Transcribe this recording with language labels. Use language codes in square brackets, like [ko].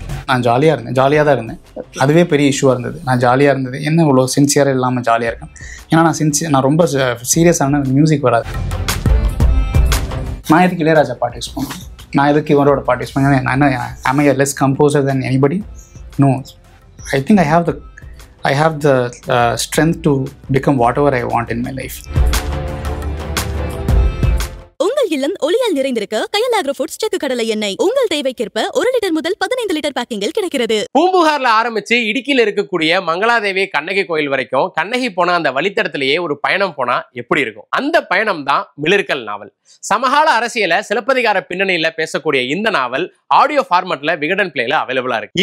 [ta] நான் ஜாலியாக தான் இருந்தேன். அதுவே பெரிய இஷ்யூவாக இருந்தது. நான் ஜாலியாக இருந்தது, என்ன இவ்வளோ சின்சியராக இல்லாமல் ஜாலியாக இருக்கேன். ஏன்னா நான் ரொம்ப சீரியஸான மியூசிக் வராது. நான் எதுக்கு இளையராஜா பாட்டு யூஸ் பண்ணுவேன், நான் எதுக்கு இவரோட பாட்டு யூஸ் பண்ணுவேன்? நான் என்ன [en] am I a less composer than anybody? No. I think I have the strength to become whatever I want in my life. [ta] உங்கள் இல்லம் ஒளியால் நிறைந்திருக்க கயல் ஆக்ரோ ஃபுட்ஸ் செக்கு கடலை எண்ணெய் உங்கள் தேவைக்கேற்ப 1 லிட்டர் முதல் 15 லிட்டர் பேக்கிங்கில் கிடைக்கிறது. பூம்புகார்ல ஆரம்பிச்சு இடுக்கியில் இருக்கக்கூடிய மங்களாதேவி கண்ணகி கோயில் வரைக்கும் கண்ணகி போன அந்த வழித்தடத்திலேயே ஒரு பயணம் போனா எப்படி இருக்கும்? அந்த பயணம் தான் மிளிர்கல் நாவல். சமகால அரசியல சிலப்பதிகார பின்னணியில பேசக்கூடிய இந்த நாவல் ஆடியோ ஃபார்மட்ல விகடன் பிளேல அவைலபிளா இருக்கு.